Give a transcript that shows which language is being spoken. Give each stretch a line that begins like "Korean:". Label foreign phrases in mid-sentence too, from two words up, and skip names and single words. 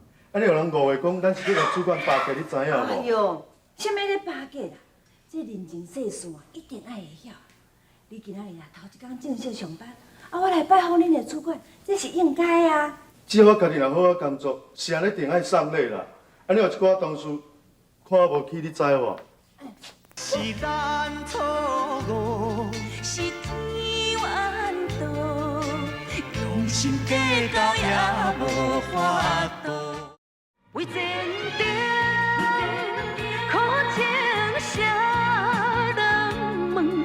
Min Nan Chinese: 安尼有人误会讲咱是咧甲主管巴结，你知影无？哎呦，啥物咧巴结啦？这人情世事啊，一定爱会晓。你今仔日啊，头一天正式上班，我来拜访恁的主管，这是应该啊。只要我家己若好好工作，是安尼定爱送礼啦。安尼有一寡同事看我无起，你知无？是咱错误，是天怨道，用心计较也无法度。为前程，苦情谁人问？